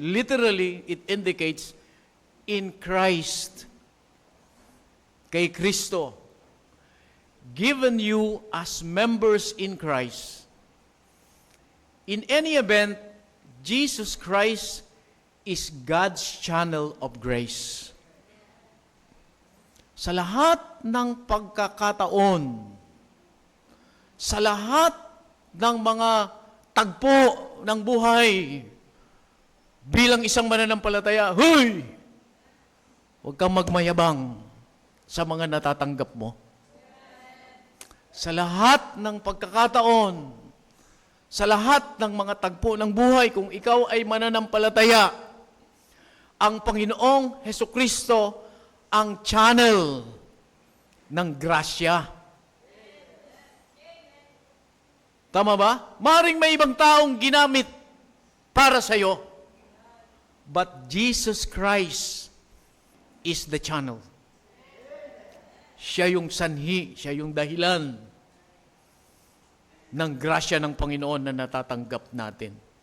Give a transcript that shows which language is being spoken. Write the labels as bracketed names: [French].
[English] Literally, it indicates in Christ. [Filipino] Kay Kristo. [English] Given you as members in Christ. In any event, Jesus Christ is God's channel of grace. [Filipino] Sa lahat ng pagkakataon, sa lahat ng mga tagpo ng buhay, bilang isang mananampalataya, huy! Huwag kang magmayabang sa mga natatanggap mo. Sa lahat ng pagkakataon, sa lahat ng mga tagpo ng buhay, kung ikaw ay mananampalataya, ang Panginoong Hesukristo ang channel ng grasya. Tama ba? Maring may ibang taong ginamit para sa iyo. [English] But Jesus Christ is the channel. [Filipino] Siya yung sanhi, siya yung dahilan ng grasya ng Panginoon na natatanggap natin.